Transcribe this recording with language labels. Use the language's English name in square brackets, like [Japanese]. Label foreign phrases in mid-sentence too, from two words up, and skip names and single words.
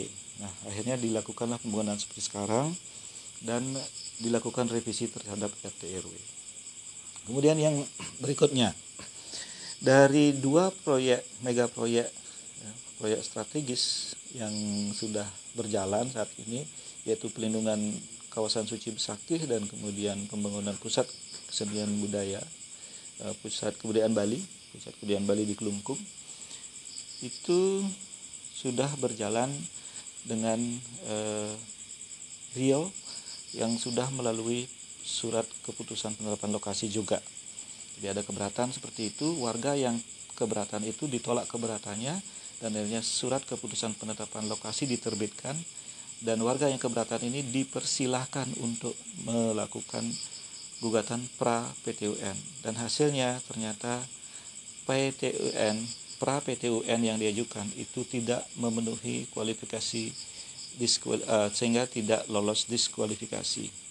[Indonesian] Nah, akhirnya dilakukanlah pembangunan seperti sekarang dan dilakukan revisi terhadap RT RW. Kemudian yang berikutnya, dari 2 proyek mega proyek proyek strategis yang sudah berjalan saat ini, yaitu pelindungan kawasan suci Besakih dan kemudian pembangunan pusat kesenian budaya, pusat kebudayaan Bali di Kelungkung, itu sudah berjalan dengan real yang sudah melalui surat keputusan penetapan lokasi juga. Jadi ada keberatan seperti itu, warga yang keberatan itu ditolak keberatannya dan akhirnya surat keputusan penetapan lokasi diterbitkan dan warga yang keberatan ini dipersilahkan untuk melakukan gugatan pra PTUN dan hasilnya ternyata pra PTUN yang diajukan itu tidak memenuhi kualifikasi sehingga tidak lolos diskualifikasi.